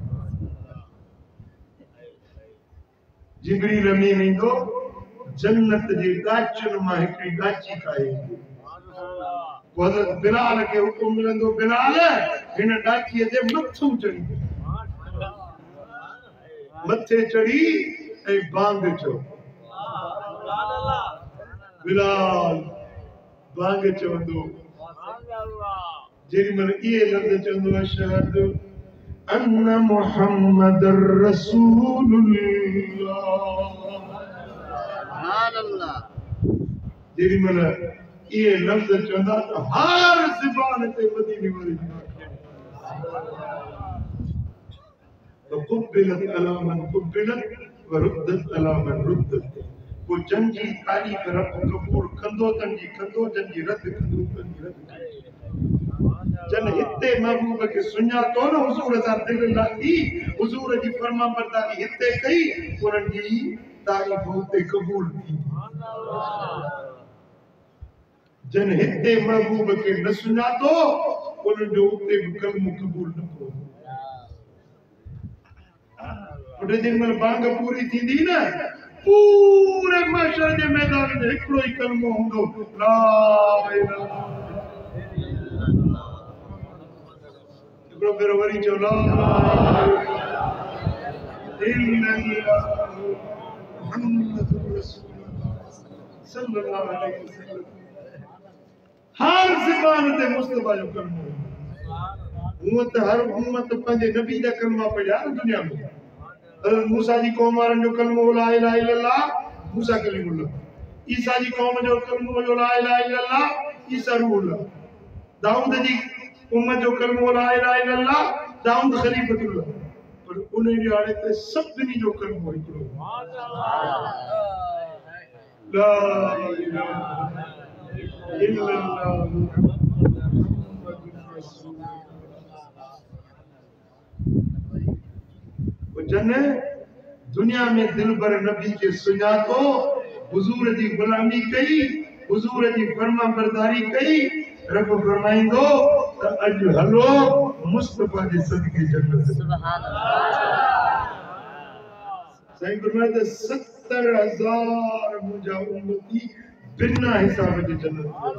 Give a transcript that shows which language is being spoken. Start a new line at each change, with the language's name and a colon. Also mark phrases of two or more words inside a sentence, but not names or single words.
Sindhi: जिब्रील अमीन ईंदो जन्नत जे गाचुनि मां हिकिड़ी गाची खाए हज़रत बिलाल खे हुकुम मिलंदो बिलाल हिन गाचीअ ते मथूं चढ़ी मथे चढ़ी ऐं बांग चओ बिलाल बांग चवंदो जेॾी महिल इहे लफ़्ज़ चवंदो
Arabic: أشهد أن محمدا رسول الله سبحان الله
Sindhi: जेॾी महिल इहे लफ़्ज़ चवंदा त हर ज़बान ते मदीने वारे जी क़ुबिलत
Arabic: على من قبلت وردت على من ردت
Sindhi: वो जन जी तारीफ़ रब कबूल कंदो तन जी कंदो जन जी रद कंदो तन जी रद जन हिते महबूब के सुञातो न हुजूर सां दिल लाथी हुजूर जी फर्मा बरदारी हिते कई उन्हनि जी तारीफ़ हुते कबूल थी जन हिते महबूब के न सुञातो उन्हनि जो हुते बि कलमो कबूल न थियो उन दिन महिल बांग पूरी थींदी न पूरे महशर जे मैदान में हिकिड़ो ई कलमो हूंदो
Arabic: لا إله
Sindhi: हिकिड़ो भेरो वरी चओ
Arabic: لا إلا الله محمد رسول الله صلى الله عليه وسلم
Sindhi: हर ज़बान ते मुस्तफा जो कलमो हूअं त हर उम्मत पंहिंजे नबी जा कलमा पढ़िया न दुनिया में हज़रत मूसा जी क़ौम वारनि जो कलमो
Arabic: لا إله إلا الله موسى كليم الله
Sindhi: ईसा जी क़ौम जो कलमो
Arabic: لا إله إلا الله عيسى روح الله
Sindhi: दाऊद जी उम्मत जो कलमो
Arabic: لا إله إلا الله داود خليفة الله
Sindhi: पर उन ॾियारे ते सभिनी जो कलमो हिकिड़ो
Arabic: لا إله إلا الله محمد رسول الله
Sindhi: जन दुनिया में दिल भर नबी के सुञातो हुजूर जी गुलामी कई हुजूर जी फर्मा बरदारी कई रब फरमाइंदो त अॼु हलो मुस्तफा जे सदके जन्नत
Arabic: سبحان الله
Sindhi: साईं फरमाइंदो 70,000 मुंहिंजा उम्मती बिना हिसाब जे जन्नत